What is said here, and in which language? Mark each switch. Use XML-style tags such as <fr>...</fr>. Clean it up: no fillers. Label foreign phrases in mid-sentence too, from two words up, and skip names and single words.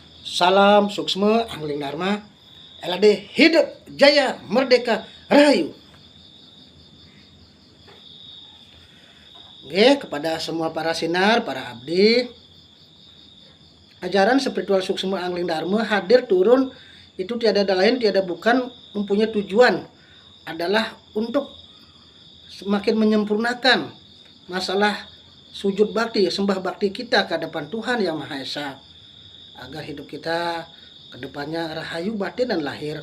<id>Salam suksma angling dharma. LAD hidup jaya merdeka rahayu. Oke, kepada semua para sinar, para abdi, ajaran spiritual suksma angling dharma hadir turun itu tiada lain tiada bukan mempunyai tujuan adalah untuk semakin menyempurnakan masalah sujud bakti, sembah bakti kita ke hadapan Tuhan Yang Maha Esa, agar hidup kita ke depannya rahayu batin dan lahir.</id>